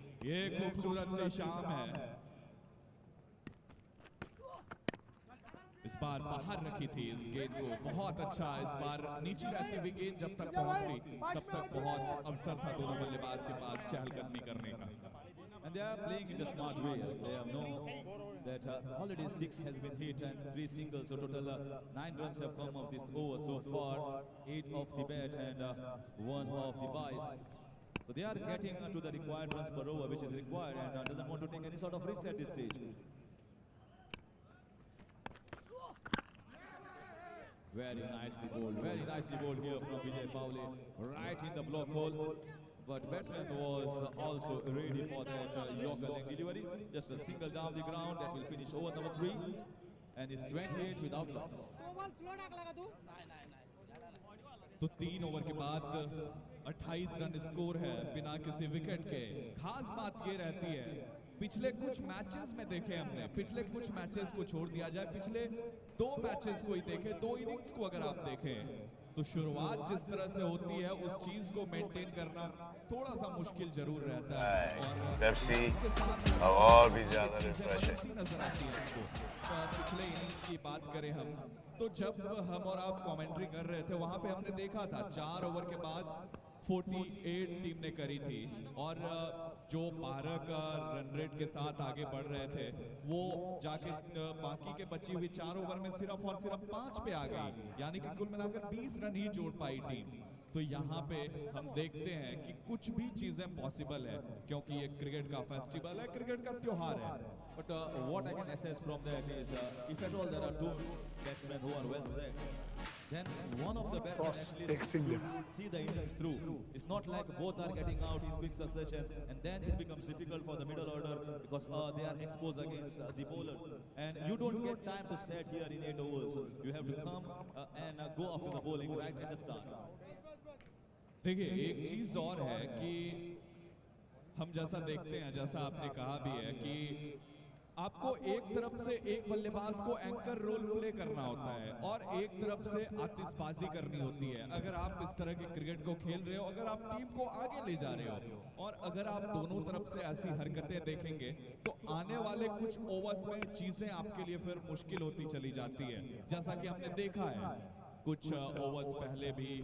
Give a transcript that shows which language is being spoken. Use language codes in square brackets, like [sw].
[hi] ये खूबसूरत सी शाम है। इस बार बाहर रखी थी इस गेंद को, बहुत अच्छा, इस बार नीचे रहती हुई गेंद जब तक पहुंचती तब तक बहुत अवसर था दोनों बल्लेबाज के पास चहलकदमी करने का। [en] And they are playing in a smart way. They have known that already 6 has been hit and 3 singles, so total 9 runs have come of this over so far, 8 off the bat and 1 off the vice. So they are getting to the required runs per over, which is required, and doesn't want to take any sort of risk at this stage. Very nicely bowled here from Vijay Paule, right in the block hole. But batsman was also ready for that Yorker leg delivery. Just a single down the ground that will finish over number 3, and it's 28 without loss. [hi] तो 3 over के बाद 28 run score है बिना किसी wicket के। खास बात ये रहती है, पिछले कुछ मैचेस में देखे हमने, पिछले कुछ मैचेस को छोड़ दिया जाए, पिछले 2 मैचेस को ही देखें, 2 इनिंग्स को अगर आप देखें, तो शुरुआत जिस तरह से होती है उस चीज को मेंटेन करना थोड़ा सा मुश्किल जरूर रहता है। और पेप्सी और भी ज्यादा रिफ्रेश नजर आती है हमको। पिछले इनिंग्स की बात करें हम, तो जब हम और आप कमेंट्री कर रहे थे, वहां पे हमने देखा था 4 ओवर के बाद 48 टीम ने करी थी, और जो 12 का रन रेट के साथ आगे बढ़ रहे थे, वो जाके बाकी के बची हुई 4 ओवर में सिर्फ और सिर्फ 5 पे आ गई, यानी कि कुल मिलाकर 20 रन ही जोड़ पाई टीम। तो यहाँ पे हम देखते हैं कि कुछ भी चीजें पॉसिबल है, क्योंकि ये क्रिकेट का फेस्टिवल है, क्रिकेट का त्योहार है। [en] But what I can assess from that is, if at all there are 2 batsmen who are well set, then one of the batsmen actually see the innings through. It's not like both are getting out in quick succession, and then it becomes difficult for the middle order because they are exposed against the bowlers. And you don't get time to set here in 8 overs. You have to come and go after the bowling right at the start. [hi] देखिए, एक चीज और है कि हम जैसा देखते हैं, जैसा आपने कहा भी है कि आपको एक तरफ से एक बल्लेबाज को एंकर रोल प्ले करना होता है और एक तरफ से आतिशबाजी करनी होती है। अगर आप इस तरह के क्रिकेट को खेल रहे हो, अगर आप टीम को आगे ले जा रहे हो, और अगर आप दोनों तरफ से ऐसी हरकतें देखेंगे, तो आने वाले कुछ ओवर्स में चीजें आपके लिए फिर मुश्किल होती चली जाती है, जैसा कि हमने देखा है कुछ ओवर्स पहले भी।